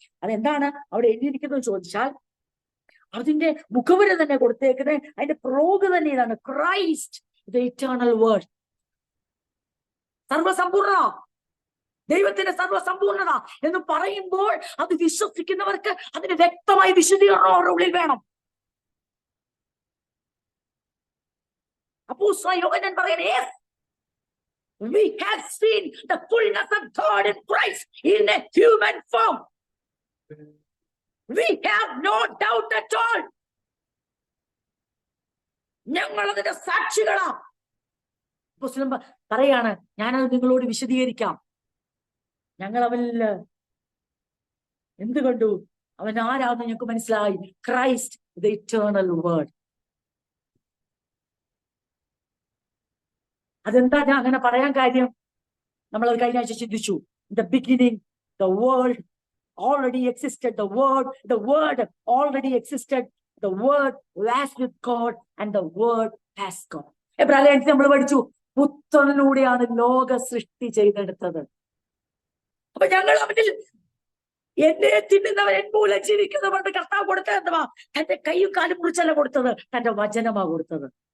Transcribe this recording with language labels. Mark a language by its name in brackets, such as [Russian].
[Malayalam] അതെന്താണ് അവിടെ എഴുതിയിരിക്കുന്നത് ചോദിച്ചാൽ, അതിന്റെ മുഖവുര തന്നെ കൊടുത്തേക്കുന്നത്, അതിന്റെ പ്രോഗ് തന്നെ ഇതാണ്: [English] Christ the eternal word. [Malayalam] സർവസമ്പൂർണ, ദൈവത്തിന്റെ സർവസമ്പൂർണത എന്ന് പറയുമ്പോൾ അത് വിശ്വസിക്കുന്നവർക്ക് അതിന് വ്യക്തമായി വിശദീകരണം അവരുടെ ഉള്ളിൽ വേണം. അപ്പോസ്തലനായ യോഹന്നാൻ പറയുന്നത്, [English] we have seen the fullness of God in Christ in a human form. We have no doubt at all. [Malayalam] ഞങ്ങൾ അതിന്റെ സാക്ഷികളാ. അപ്പോസ്തലൻ പറയാണ്, ഞാനത് നിങ്ങളോട് വിശദീകരിക്കാം. ഞങ്ങൾ അവനിൽ എന്ത് കണ്ടു? അവൻ ആരാന്ന് ഞങ്ങൾക്ക് മനസ്സിലായി. [English] Christ the eternal word. [Malayalam] അതെന്താ ഞാൻ അങ്ങനെ പറയാൻ കാര്യം? നമ്മളത് കഴിഞ്ഞ ആഴ്ച ചിന്തിച്ചു. [English] The beginning the world already existed. The word already existed. The word was with God and the word has God. [Malayalam] എബ്രായത്തിൽ നമ്മൾ പഠിച്ചു, പുത്രനിലൂടെയാണ് ലോക സൃഷ്ടി ചെയ്തെടുത്തത്. അപ്പൊ ഞങ്ങൾ അവനിൽ എന്നെ തിന്നുന്നവൻ എൻ മൂലം ജീവിക്കുന്നവരുടെ കർത്താവ് കൊടുത്തത് എന്തുവാ? തന്റെ കൈയും കാലും മുറിച്ചല്ല കൊടുത്തത്, തന്റെ വചനമാ കൊടുത്തത്.